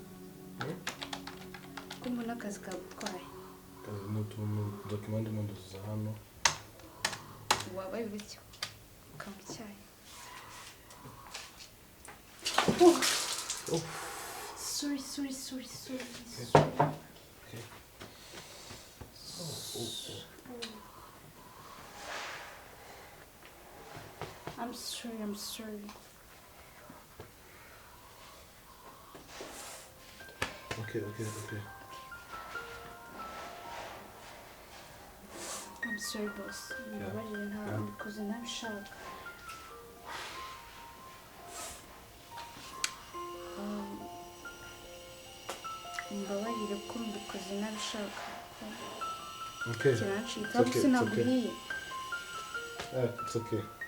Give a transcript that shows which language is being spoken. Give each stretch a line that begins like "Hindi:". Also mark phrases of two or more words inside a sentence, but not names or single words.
Kinyarwanda: Kumbona akazi kagutwaye? Kazi n'utuntu document nduzuza hano. Wabaye bityo. Ukanywa icyayi.
English: Sorry. Okay. I'm sorry. Okay. I'm sorry, boss.
Kinyarwanda: Mbabarire nta mbikoze ntabishaka. Mbabarire ko mbikoze ntabishaka.
English: Okay.
Kinyarwanda: Kirancika gusa sinabwiye.
English: It's okay.